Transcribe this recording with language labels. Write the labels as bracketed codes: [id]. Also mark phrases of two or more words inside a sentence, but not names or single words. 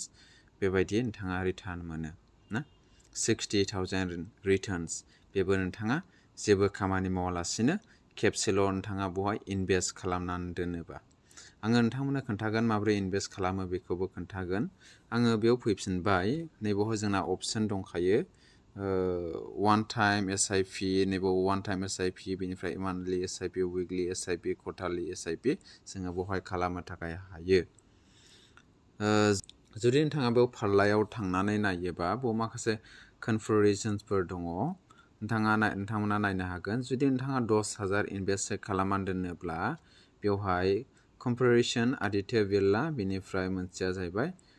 [brx] बेबायदि नोंथाङा रिटार्न मोनो ना 60,000 रिटार्न्स बेबो नोंथाङा जेबो खामानि मावालासिनो खेबसेल' नोंथाङा बहाय इनभेस्ट खालामनानै दोनोबा आङो नोंथांमोननो खोन्थागोन माबोरै इनभेस्ट खालामो बेखौबो खोन्थागोन आङो बेयाव फैफिनबाय नैबावहाय जोंना अपसन दंखायो [en] one time SIP [brx] नैबाव [en] one time SIP [brx] बेनिफ्राय [en] monthly SIP weekly SIP quarterly SIP [brx] जोङो बहाय खालामनो थाखाय हायो जुदि नोंथाङा बेयाव फारलायाव थांनानै नायोबा बेयाव माखासे कनफिगारेशनफोर दङ नोंथांमोना नायनो हागोन जुदि नोंथाङा 10,000 इनभेस्ट खालामनानै दोनोब्ला बेवहाय कनफिगारेशन आदित्य बिरला बेनिफ्राय मोनसेया जाहैबाय